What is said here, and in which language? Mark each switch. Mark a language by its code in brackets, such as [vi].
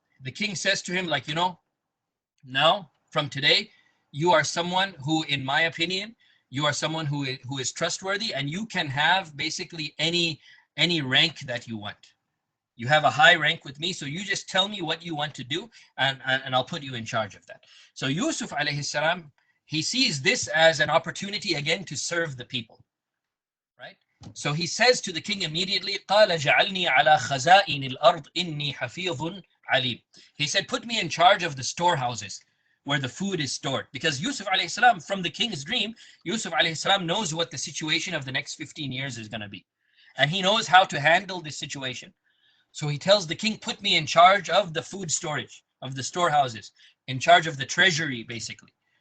[en] The king says to him, now from today, you are someone who, in my opinion, you are someone who is trustworthy, and you can have basically any rank that you want. You have a high rank with me, so you just tell me what you want to do, and I'll put you in charge of that. So Yusuf alayhi salam, he sees this as an opportunity again to serve the people, right? So he says to the king immediately, [ar] قَالَ جَعَلْنِي عَلَى خَزَائِنِ الْأَرْضِ إِنِّي حَفِيظٌ عَلِيمٌ. [en] He said, put me in charge of the storehouses where the food is stored. Because Yusuf alayhi salam, from the king's dream, Yusuf alayhi salam knows what the situation of the next 15 years is going to be. And he knows how to handle this situation. So he tells the king, put me in charge of the food storage, of the storehouses, in charge of the treasury, basically.